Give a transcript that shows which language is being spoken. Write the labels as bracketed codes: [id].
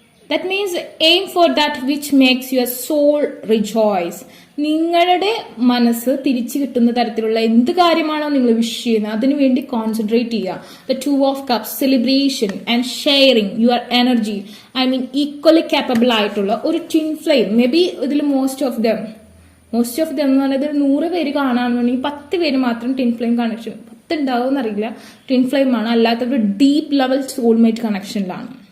[en] That means aim for that which makes your soul rejoice. [ml] നിങ്ങളുടെ മനസ്സ് തിരിച്ചു കിട്ടുന്ന തരത്തിലുള്ള എന്ത് കാര്യമാണോ നിങ്ങൾ വിഷ് ചെയ്യുന്നത് അതിനുവേണ്ടി കോൺസെൻട്രേറ്റ് ചെയ്യുക. [en] The 2 of cups, celebration and sharing your energy. I mean equally capable [ml] ആയിട്ടുള്ള ഒരു ട്വിൻ ഫ്ലെയിം. മേ ബി ഇതിൽ [en] most of them [ml] എന്ന് പറഞ്ഞത് 100 പേര് കാണാണെന്നുണ്ടെങ്കിൽ 10 പേര് മാത്രം ട്വിൻ ഫ്ലെയിം കണക്ഷൻ, 10 ഉണ്ടാവും എന്നറിയില്ല, ട്വിൻ ഫ്ലെയിം ആണ്. അല്ലാത്തവർ ഡീപ്പ് ലെവൽ സോൾമേറ്റ് കണക്ഷനിലാണ്.